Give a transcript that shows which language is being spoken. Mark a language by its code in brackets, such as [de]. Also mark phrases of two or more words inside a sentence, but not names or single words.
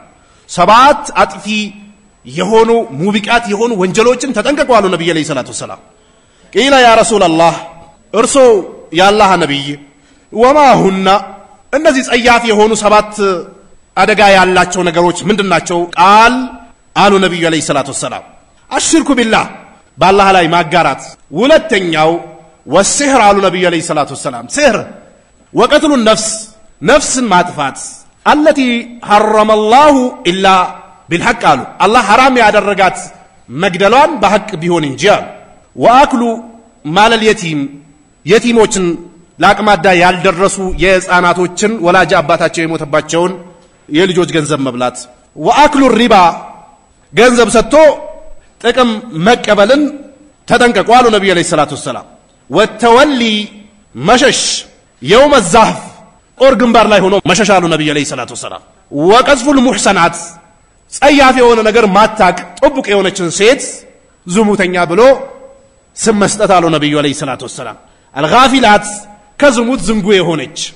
[am] ሰባት አጥፊ የሆኑ ሙቢቃት የሆኑ ወንጀሎችን ተጠንቀቁ አሉ ነብዩ [ar] صلى الله عليه وسلم قيل يا رسول الله [am] እርሶ ያላህ ነብይ [ar] وما هن [am] እነዚህ ጸያፍ የሆኑ ሰባት አደጋ ያላቸው ነገሮች ምንድናቸው ቃል አሉ ነብዩ [ar] صلى الله عليه وسلم الشرك بالله [am] በአላህ ላይ ማጋራት ሁለተኛው ወሲህር አሉ ነብዩ [ar] صلى الله عليه وسلم سحر وقتل [am] ነፍስን ማጥፋት [ar] التي حرم الله الا بالحق قالوا الله حرام [am] ያደረጋት መግደሏን በሐቅ ቢሆን እንጂ [ar] واكل مال اليتيم [am] የቲሞችን ላቅማዳ ያልደረሱ የህፃናቶችን ወላጅ አባታቸው የሞተባቸውን የልጆች ገንዘብ መብላት [ar] واكل الربا [am] ገንዘብ ሰጥቶ ጥቅም መቀበልን ተጠንቀቁ አሉ ነብዩ [ar] صلى الله عليه وسلم [am] والتولي መሸሽ [ar] يوم الزحف [am] ኦር ግንባር ላይ ሆኖ መሸሻሉ ነብዩ [ar] صلى الله عليه وسلم وقذف المحصنات [am] ጸያፍ የሆነ ነገር ማታቅ ጥብቅ የሆነችን ሴት ዝሙተኛ ብሎ ስም መስጠት አሉ ነብዩ [ar] صلى الله عليه وسلم الغافلات [am] ከዝሙት ዝንጉ የሆነች